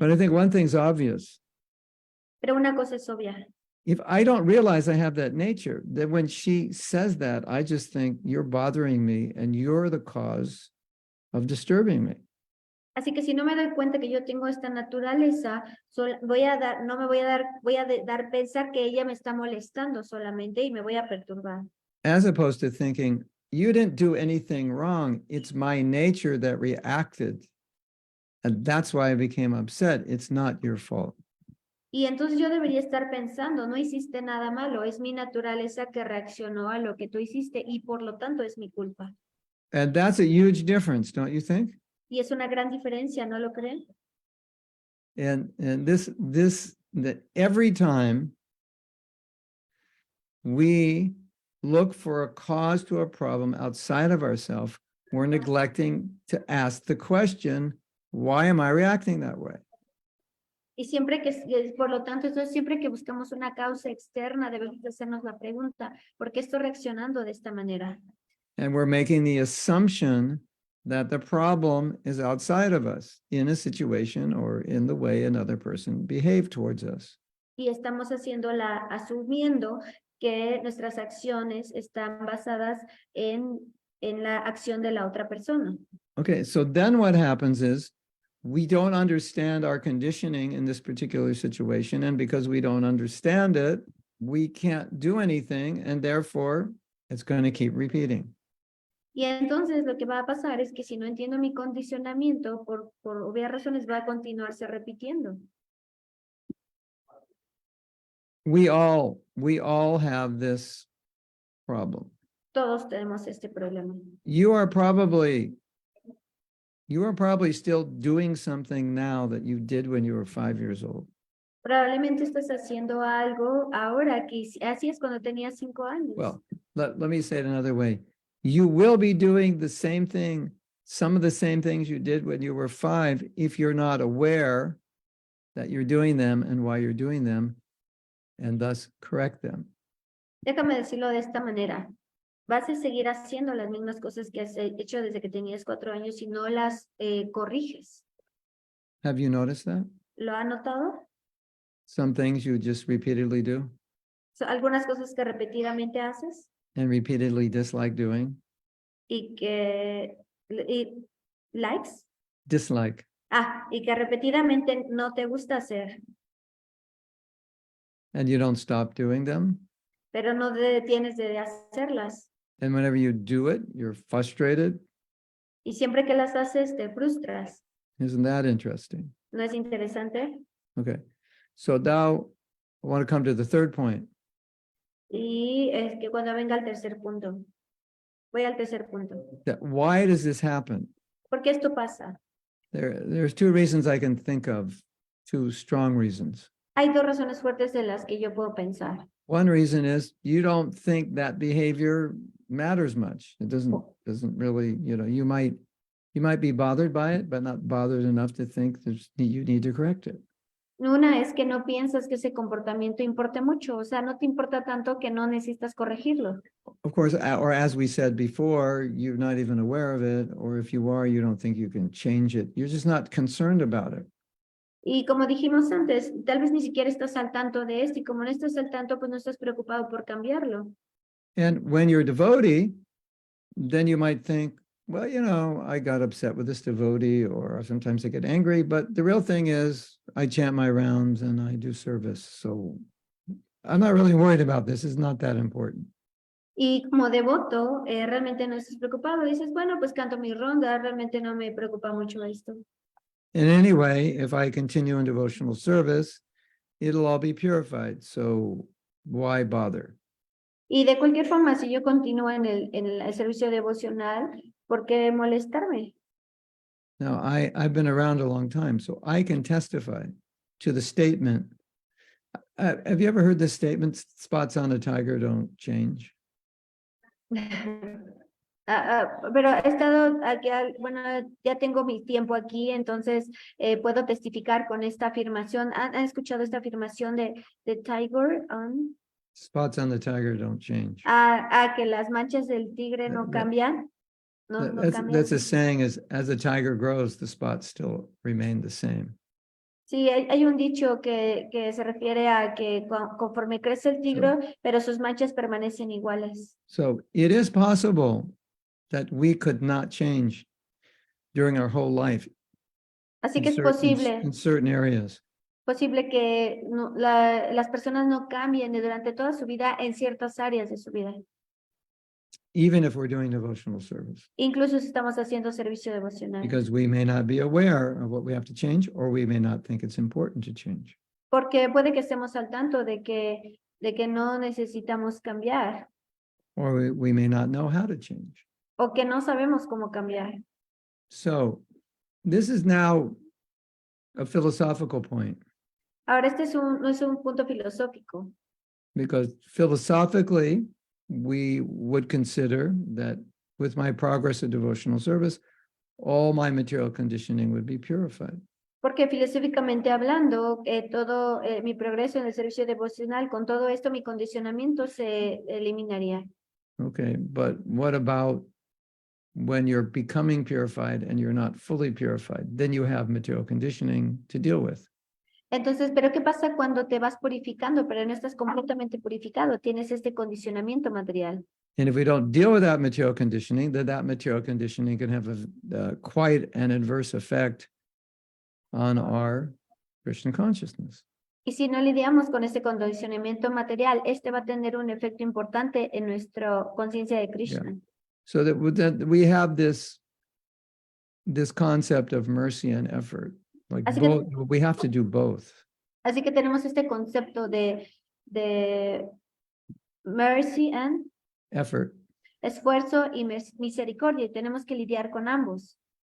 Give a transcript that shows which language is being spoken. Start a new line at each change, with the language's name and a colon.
English: but I think one thing's obvious.
Spanish: Pero una cosa es obvia.
English: If I don't realize I have that nature, then when she says that, I just think you're bothering me and you're the cause of disturbing me.
Spanish: Así que si no me doy cuenta que yo tengo esta naturaleza, voy a dar pensar que ella me está molestando solamente y me voy a perturbar.
English: As opposed to thinking, you didn't do anything wrong. It's my nature that reacted. And that's why I became upset. It's not your fault.
Spanish: Y entonces yo debería estar pensando, no hiciste nada malo, es mi naturaleza que reaccionó a lo que tú hiciste y por lo tanto es mi culpa.
English: And that's a huge difference, don't you think?
Spanish: Y es una gran diferencia, ¿no lo creen?
English: And that every time we look for a cause to a problem outside of ourselves, we're neglecting to ask the question, why am I reacting that way?
Spanish: Y por lo tanto, entonces siempre que buscamos una causa externa, debemos hacernos la pregunta, ¿por qué estoy reaccionando de esta manera?
English: And we're making the assumption that the problem is outside of us in a situation or in the way another person behaved towards us.
Spanish: Y estamos asumiendo que nuestras acciones están basadas en la acción de la otra persona.
English: Okay, so then what happens is we don't understand our conditioning in this particular situation. And because we don't understand it, we can't do anything. And therefore, it's going to keep repeating.
Spanish: Y entonces lo que va a pasar es que si no entiendo mi condicionamiento, por obvias razones va a continuarse repitiendo.
English: We all have this problem.
Spanish: Todos tenemos este problema.
English: You are probably still doing something now that you did when you were 5 years old.
Spanish: Probablemente estás haciendo algo ahora que así es cuando tenías 5 años.
English: Well, let me say it another way. You will be doing the same thing, some of the same things you did when you were 5, if you're not aware that you're doing them and why you're doing them, and thus correct them.
Spanish: Déjame decirlo de esta manera. Vas a seguir haciendo las mismas cosas que has hecho desde que tenías 4 años si no las corriges.
English: Have you noticed that?
Spanish: ¿Lo ha notado?
English: Some things you just repeatedly do
Spanish: Algunas cosas que repetidamente haces
English: and repeatedly dislike doing.
Spanish: y que likes.
English: Dislike.
Spanish: Y que repetidamente no te gusta hacer,
English: And you don't stop doing them.
Spanish: pero no te detienes de hacerlas.
English: And whenever you do it, you're frustrated.
Spanish: Y siempre que las haces te frustras.
English: Isn't that interesting?
Spanish: ¿No es interesante?
English: Okay. So now I want to come to the third point.
Spanish: Y es que cuando venga al tercer punto, voy al tercer punto.
English: That why does this happen?
Spanish: ¿Por qué esto pasa?
English: There's two reasons I can think of, two strong reasons.
Spanish: Hay dos razones fuertes de las que yo puedo pensar.
English: One reason is you don't think that behavior matters much. It doesn't really, you might be bothered by it, but not bothered enough to think you need to correct it.
Spanish: Una es que no piensas que ese comportamiento importe mucho, o sea, no te importa tanto que no necesitas corregirlo.
English: Of course, or as we said before, you're not even aware of it, or if you are, you don't think you can change it. You're just not concerned about it.
Spanish: Y como dijimos antes, tal vez ni siquiera estás al tanto de esto, y como no estás al tanto, pues no estás preocupado por cambiarlo.
English: And when you're a devotee, then you might think, well, I got upset with this devotee, or sometimes I get angry, but the real thing is I chant my rounds and I do service. So I'm not really worried about this. It's not that important.
Spanish: Y como devoto, realmente no estás preocupado. Dices, bueno, pues canto mi ronda, realmente no me preocupa mucho esto.
English: And anyway, if I continue in devotional service, it'll all be purified. So why bother?
Spanish: Y de cualquier forma, si yo continúo en el servicio devocional, ¿por qué molestarme?
English: Now, I've been around a long time, so I can testify to the statement. Have you ever heard this statement, spots on a tiger don't change?
Spanish: Pero he estado aquí, bueno, ya tengo mi tiempo aquí, entonces puedo testificar con esta afirmación. ¿Han escuchado esta afirmación de
English: tiger on? Spots on the tiger don't change.
Spanish: Que las manchas del tigre no cambian. No cambian.
English: That's a saying, as the tiger grows, the spots still remain the same.
Spanish: Sí, hay un dicho que se refiere a que conforme crece el tigre, pero sus manchas permanecen iguales.
English: So it is possible that we could not change during our whole life.
Spanish: Así que es posible.
English: In certain areas.
Spanish: Posible que las personas no cambien durante toda su vida en ciertas áreas de su vida.
English: Even if we're doing devotional service.
Spanish: Incluso si estamos haciendo servicio devocional.
English: Because we may not be aware of what we have to change, or we may not think it's important to change.
Spanish: Porque puede que estemos al tanto de que no necesitamos cambiar.
English: Or we may not know how to change.
Spanish: O que no sabemos cómo cambiar.
English: So this is now a philosophical point.
Spanish: Ahora no es un punto filosófico.
English: Because philosophically, we would consider that with my progress of devotional service, all my material conditioning would be purified.
Spanish: Porque filosóficamente hablando, todo mi progreso en el servicio devocional, con todo esto, mi condicionamiento se eliminaría.
English: Okay, but what about when you're becoming purified and you're not fully purified? Then you have material conditioning to deal with.
Spanish: Entonces, ¿pero qué pasa cuando te vas purificando, pero no estás completamente purificado? Tienes este condicionamiento material.
English: And if we don't deal with that material conditioning, then that material conditioning can have quite an adverse effect on our Krishna consciousness.
Spanish: Y si no lidiamos con este condicionamiento material, este va a tener un efecto importante en nuestra conciencia de Krishna.
English: Yeah. So that we have this concept of mercy and effort. Like both, we have to do both.
Spanish: Así que tenemos este concepto de
English: mercy and effort.
Spanish: Esfuerzo y misericordia, y tenemos que lidiar con ambos.